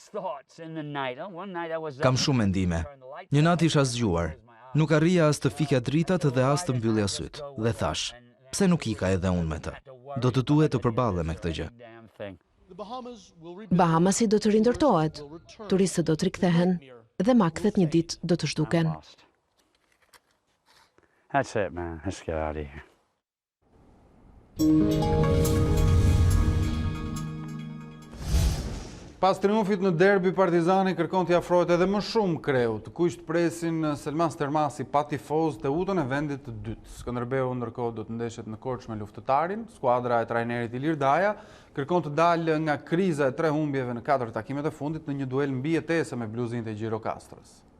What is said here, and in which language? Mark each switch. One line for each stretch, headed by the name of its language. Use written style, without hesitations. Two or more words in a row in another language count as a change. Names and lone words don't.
Albanian: Kam shumë mendime. Një natë isha zgjuar. Nuk arrija as të fika dritat dhe as të mbyllja syt. Dhe thash, pse nuk ika edhe unë me të? Do të duhet të përballem me këtë gjë. Bahamasi do të rindërtohet, turistët do të rikthehen dhe makthet një ditë do të zhduken.
English: That's it, man. Let's get out of here.
Albanian: Pas triumfit në derbi, Partizani kërkon t'i afrohet edhe më shumë kreut, kujt presin Selman Stermasi pa tifoz të utën e vendit të dytë. Skënderbeu ndërkohë do të ndeshet në Korçë me Luftëtarin. Skuadra e trajnerit Ilir Daja kërkon të dalë nga kriza e 3 humbjeve në 4 takimet e fundit në një duel mbi jetese me bluzin të Gjirokastrës.